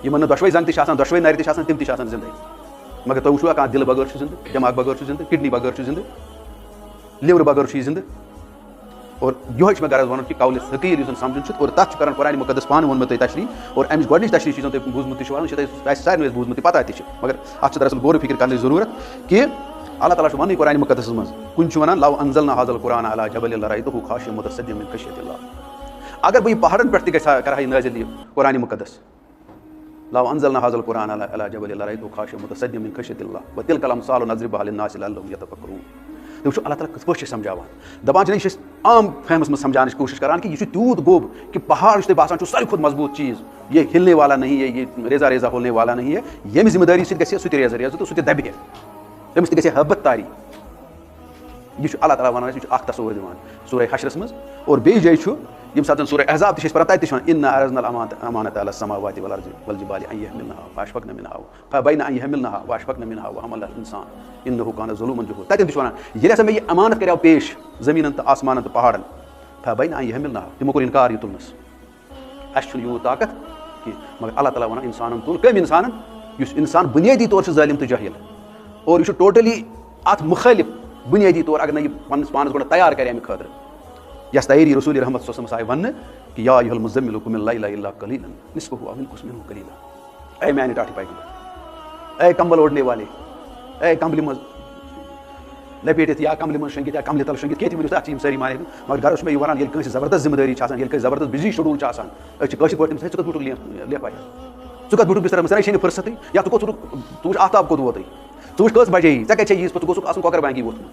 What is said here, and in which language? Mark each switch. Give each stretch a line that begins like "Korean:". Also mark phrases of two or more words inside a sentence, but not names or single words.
Kashmiri: یِمن نہٕ دۄشوے زنٛگہٕ تہِ چھِ آسان دۄشوے نَرِ تہِ چھِ آسان تِم تہِ چھِ آسان زندے. مگر تُہۍ وٕچھوا کانٛہہ دِلہٕ بغٲر چھُ زندٕ دٮ۪ماغ بغٲر چھُ زندٕ کِڈنی بغٲر چھُ زندٕ لِورٕ بغٲر چھُ یہِ زندٕ. اور یِہوے چھُ مےٚ غرض وَنُن کہِ قولہِ ثقیٖل یُس زَن سَمجھُن چھُ اور تَتھ چھُ کران قرآنِ مُقدس پانہٕ ووٚنمُت تۄہہِ تشریح. اور اَمِچ گۄڈنِچ تشریح چھِ زَن تۄہہِ بوٗزمُت تہِ چھُ وَنُن یہِ چھِ تۄہہِ سارنٕے بوٗزمُت تہِ پَتہ تہِ چھِ. مگر اَتھ چھِ دراصل غورٕ فِکر کَرنٕچ ضروٗرت کہِ اللہ تعالیٰ چھُ وَننٕے قرآنِ مُقدسَس منٛز کُنہِ چھُ وَنان
Arabic: لو انزلنا هذا القرآن على جبل لرأيته خاشعا متصدعا من خشية الله.
Kashmiri: اگر بہٕ یہِ پہاڑن پٮ۪ٹھ تہِ گژھِ ہا کرٕ ہا یہِ نٲزِل یہِ قرآنِ مُقدس
Arabic: لو انزلنا هذا القرآن على جبل لرأيته خاشعا متصدعا من خشية الله وتلك الأمثال نضربها للناس لعلهم يتفكرون.
Kashmiri: تُہۍ وٕچھو اللہ تعالیٰ کِتھ پٲٹھۍ چھِ سمجھاوان. دَپان چھِنہٕ یہِ چھِ أسۍ عام فہمَس منٛز سمجھاونٕچ کوٗشِش کران کہِ یہِ چھُ تیوٗت گوٚب کہِ پہاڑ یُس تۄہہِ باسان چھُ ساروی کھۄتہٕ مضبوٗط چیٖز
Urdu: یہ ہلنے والا نہیں ہے
Kashmiri: یہ ریزا ریزا ہولنے والا نہیں ہے. ییٚمہِ ذِمہٕ دٲری سۭتۍ گژھِ سُہ تہِ ریزا ریزا تہٕ سُہ تہِ دَبہِ ہے تٔمِس تہِ گژھِ حٲبت تاری. یہِ چھُ اللہ تعالیٰ وَنان یہِ چھُ اکھ تصوُر دِوان سورہ حشرس منٛز. اور بیٚیہِ جایہِ چھُ ییٚمہِ ساتہٕ زَن سورہ احزاب تہِ چھِ أسۍ پَران تَتہِ تہِ چھُ وَنان
Arabic: اِنَّا عَرَضْنَا الْأَمَانَةَ عَلَى السَّمَاوَاتِ وَالْأَرْضِ وَالْجِبَالِ أَن يَحْمِلْنَهَا فَأَشْفَقْنَ مِنْهَا فَأَبَيْنَ أَن يَحْمِلْنَهَا وَأَشْفَقْنَ مِنْهَا وَحَمَلَهَا الْإِنسَانُ إِنَّهُ كَانَ ظَلُومًا جَهُولًا.
Kashmiri: تَتٮ۪ن تہِ چھُ وَنان ییٚلہِ ہسا مےٚ یہِ اَمانت کَریو پیش زٔمیٖنَن تہٕ آسمانَن تہٕ پہاڑن
Arabic: فَأَبَيْنَ أن يَحْمِلْنَهَا
Kashmiri: تِمو کوٚر اِنکار یہِ تُلنَس. اَسہِ چھُنہٕ یوٗت طاقت کینٛہہ مگر اللہ تعالیٰ وَنان اِنسانن تُل کٔمۍ اِنسانن یُس اِنسان بُنیٲدی طور چھُ ظٲلِم تہٕ جٲہِل. اور یہِ چھُ ٹوٹلی اَتھ مُخٲلِف بُنیٲدی طور اگر نہٕ یہِ پننِس پانَس گۄڈٕ تیار کرِ اَمہِ خٲطرٕ. یۄس تیٲری رسوٗلِ رحمت
Arabic: صلی اللہ علیہ وسلم
Kashmiri: آیہِ وَننہٕ کہِ
Arabic: یا ایُہا المُزَمِّلُ قُمِ اللَّیلَ إِلَّا قَلِیلًا نِصْفَهُ أَوِ انقُصْ مِنْهُ قَلِیلًا.
Kashmiri: اے میانہِ ٹاٹھہِ پیغمبر
Urdu: اے کمبل اوڑنے والے
Kashmiri: اے کمبلہِ منٛز لپیٹِتھ یا کملہِ منٛز شۄنٛگِتھ یا کملہِ تل شۄنٛگِتھ کینٛہہ تہِ ؤنِو تُہۍ اَتھ چھِ یِم سٲری مانے. مگر غرض چھُ مےٚ یہِ وَنان ییٚلہِ کٲنٛسہِ زبردست ذِمہٕ دٲری چھِ آسان ییٚلہِ کٲنٛسہِ زبردست
English: busy schedule
Kashmiri: چھُ آسان أسۍ چھِ کٲشِر پٲٹھۍ تٔمِس ژٕ کَتھ بوٗٹُک لیپھا ژٕ کَتھ بوٗٹُک بِسترس منٛز ژےٚ چھے نہٕ فٕرسَتٕے یا ژٕ وٕچھ آفتاب کوٚت ووتُے ژٕ وٕچھ کٔژ بَجے ژےٚ کَتہِ چھے ییٖژ پَتہٕ ژٕ گوٚژھُکھ آسُن کۄکر بینٛکی ووتمُت.